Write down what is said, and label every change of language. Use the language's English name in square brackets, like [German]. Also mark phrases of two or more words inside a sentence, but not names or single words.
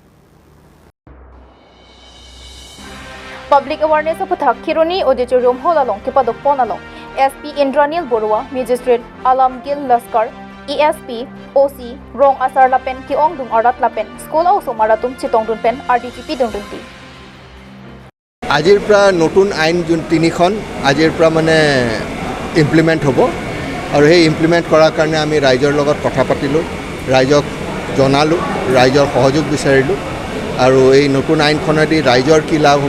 [Karbi] Public awareness puthak Kiruni auditorium hall along kipadokpon along SP Indranil Borua Magistrate Alamgil Laskar ESP OC Rong Asar lapen kiong dung arat lapen [English] school also [Karbi] maratum chitongdun pen RDTP dungdunti [Assamese] আজিৰ পৰা নতুন আইন যোন তিনিখন আজিৰ পৰা মানে ইমপ্লিমেণ্ট হ'ব আৰু সেই ইমপ্লিমেণ্ট কৰাৰ কাৰণে আমি ৰাইজৰ লগত কথা পাতিলোঁ ৰাইজক জনালোঁ ৰাইজৰ সহযোগ বিচাৰিলোঁ আৰু এই নতুন আইনখনেদি ৰাইজৰ কি লাভ হ'ব